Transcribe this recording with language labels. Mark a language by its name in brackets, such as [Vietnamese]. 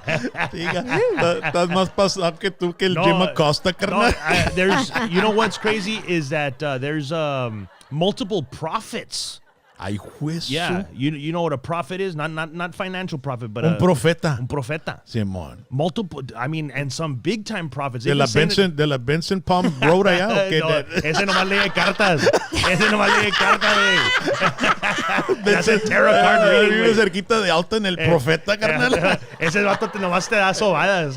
[Spanish] Estás más pasado que tú que el No, Jim Acosta, carnal. [English] There's, you know what's crazy is that there's multiple prophets [Spanish] Ay, juez. [English] Yeah, you know what a prophet is? Not financial prophet, but [Spanish] Un profeta. un profeta. Simón. [English] Multiple, I mean, and some big time prophets. [Spanish] De la Benson Palm Road allá. ¿O qué? No, ese nomás lee cartas. Ese nomás lee cartas, güey. [English] That's a tarot card reading, [Spanish] Vive güey. cerquita de Alta en el profeta, carnal. Ese vato nomás te da sobadas.